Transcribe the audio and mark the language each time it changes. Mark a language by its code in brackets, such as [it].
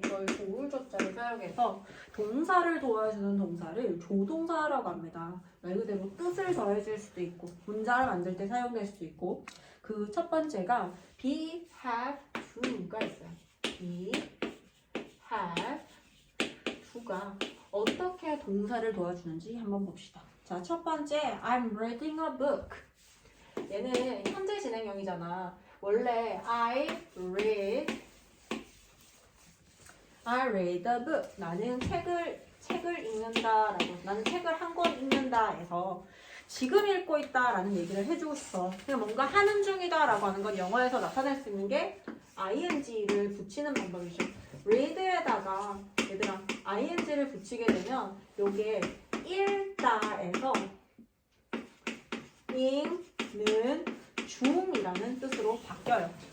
[ko] 이걸 도울 조자를 사용해서 동사를 도와주는 동사를 조동사라고 합니다. 말 그대로 뜻을 더해줄 수도 있고 문장을 만들 때 사용될 수도 있고 그 첫 번째가 be, have, do가 있어요. be, have, do가 어떻게 동사를 도와주는지 한번 봅시다. 자, 첫 번째 [en] I'm reading a book. [ko] 얘는 현재 진행형이잖아. 원래 [en] I read a book. [ko] 나는 책을 읽는다라고. 나는 책을 한 권 읽는다에서 지금 읽고 있다라는 얘기를 해주고 싶어. 그냥 뭔가 하는 중이다라고 하는 건 영어에서 나타낼 수 있는 게 ing를 붙이는 방법이죠. read에다가 얘들아 ing를 붙이게 되면 요게 읽다에서 읽는 중이라는 뜻으로 바뀌어요.